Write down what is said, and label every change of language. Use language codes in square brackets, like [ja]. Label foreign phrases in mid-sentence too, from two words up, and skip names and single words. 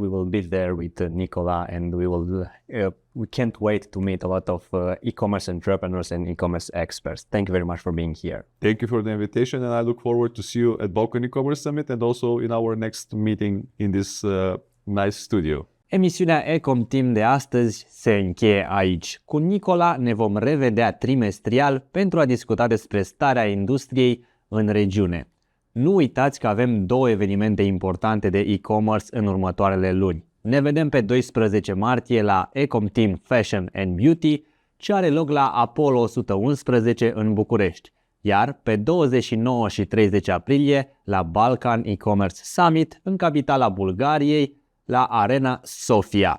[en] We will be there with Nikola, and we can't wait to meet a lot of e-commerce entrepreneurs and e-commerce experts. Thank you very much for being here. Thank you for the invitation, and I look forward to see you at Balkan e-commerce summit and also in our next meeting in this nice studio. [ro] Emisiunea ecomTEAM de astăzi se încheie aici. Cu Nikola ne vom revedea trimestrial pentru a discuta despre starea industriei în regiune. Nu uitați că avem 2 evenimente importante de e-commerce în următoarele luni. Ne vedem pe 12 martie la ecomTEAM Fashion and Beauty, ce are loc la Apollo 111 în București, iar pe 29 și 30 aprilie la Balkan e-commerce Summit în capitala Bulgariei, la Arena Sofia.